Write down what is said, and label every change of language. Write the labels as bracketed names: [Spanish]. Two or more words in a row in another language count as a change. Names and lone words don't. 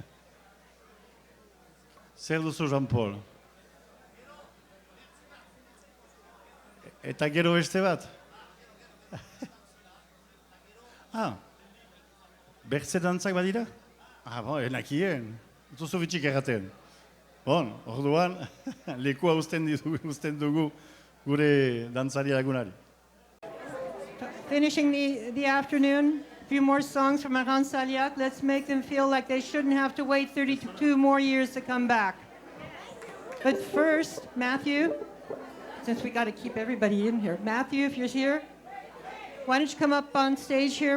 [Basque] Zer duzu, Jean-Paul? Eta gero beste bat? Bertze dantzak badira? Enakien, duzu bitxik erraten. Bon, orduan, lekua usten dugu gure dantzari lagunari. [English] Finishing the afternoon, a few more songs from Arrantzaleak. Let's make them feel like they shouldn't have to wait 32 more years to come back. But first, Matthew, since we got to keep everybody in here. Matthew, if you're here, why don't you come up on stage here?